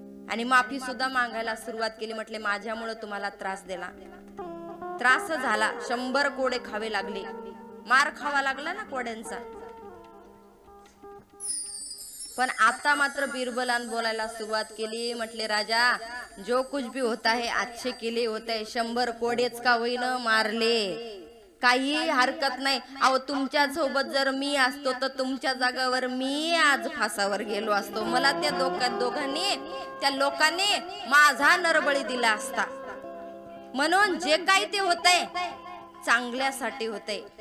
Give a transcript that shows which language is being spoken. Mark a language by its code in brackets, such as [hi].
[mr] आणि माफी सुद्धा मागायला सुरुवात केली. म्हटले माझ्यामुळे तुम्हाला त्रास दिला, त्रास झाला, 100 कोडे खावे लागले, मार खावा लागला ना कोड्यांचा. पण आता मात्र बिरबलान बोलायला सुरुवात केली. म्हटले [hi] राजा जो कुछ भी होता है अच्छे के लिए होता है. [mr] 100 कोडेच का होईना मारले, काही हरकत नाही. अहो तुमच्या सोबत जर मी असतो तर तुमच्या जागावर मी आज फासावर गेलो असतो. मला त्या दोघांनी त्या लोकांनी माझा नरबळी दिला असता. म्हणून जे काही ते होतंय चांगल्यासाठी होतंय.